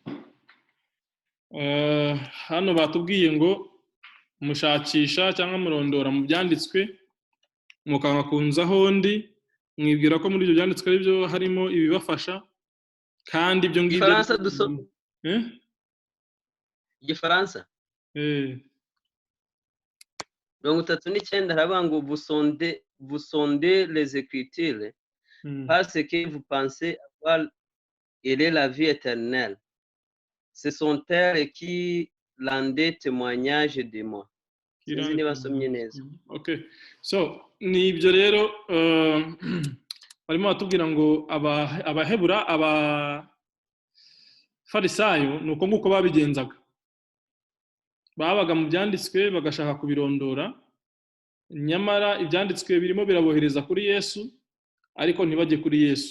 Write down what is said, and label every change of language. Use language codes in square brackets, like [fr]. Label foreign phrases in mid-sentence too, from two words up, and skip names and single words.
[rw] Hano batubwiye ngo mushakisha cyangwa murondora mu byanditswe mukanga kunzaho ndi, mwibwira ko muri ibyo byanditswe ari byo harimo ibibafasha kandi ibyo ngibyo. Igifaransa dusoma. Igifaransa 39 haravuga ngo [fr] vous sondez les écritures parce que vous pensez avoir la vie éternelle. Ce sont elles qui rendent témoignage de moi. [rw] Sinzi niba nsomye neza. [en] Okay. [rw] So ni ibyo rero barimo batubwira ngo abahebura abafarisayo nuko nguko babigenzaga. Babaga mu byanditswe bagashaka kubirondora, nyamara ibyanditswe birimo birabohereza kuri Yesu ariko ntibajye kuri Yesu.